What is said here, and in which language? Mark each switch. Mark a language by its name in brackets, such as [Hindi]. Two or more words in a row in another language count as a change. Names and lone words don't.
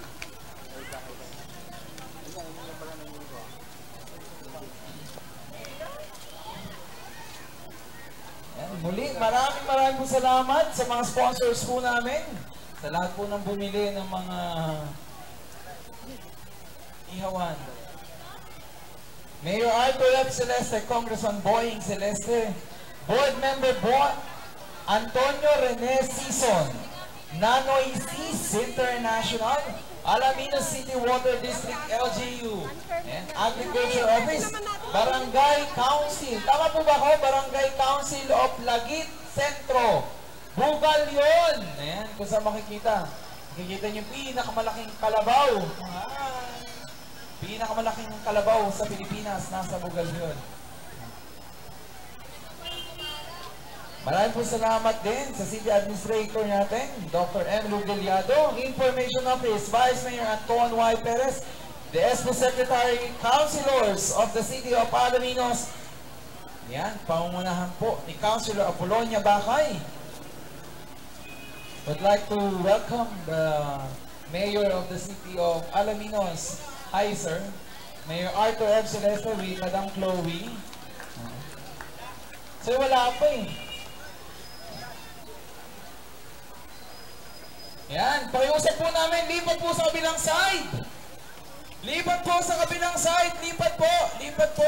[Filipino] Muli, maraming po salamat sa mga sponsors po namin. Sa lahat po ng bumili ng mga ihawan. Mayor Arthur F. Celeste, Congressman Boying Celeste, Board Member Antonio Rene Sison, Nanoy Cis International, Alaminos City Water District LGU, and Agriculture Office, Barangay Council. Tama po ba ako? Barangay Council of Lagit Centro. Bugal yun. Ayan, kung saan makikita. Makikita niyo pinakamalaking kalabaw. Pinakamalaking kalabaw sa Pilipinas. Nasa Bugal yun. Maraming po salamat din sa City Administrator natin, Dr. M. Lugaliado, Information Office, Vice Mayor Anton Y. Perez, [English] the SPO Secretary, Councilors of the City of Alaminos. [Filipino] Yan, pangungunahan po ni Councilor Apolonia Bakay. [English] Would like to welcome the Mayor of the City of Alaminos. Hi, sir. Mayor Arthur F. Celeste with Madam Chloe. [Filipino] So, wala pa eh. Yan, pakiusap po namin, lipat po sa kabilang side. Lipat po sa kabilang side, lipat po, lipat po.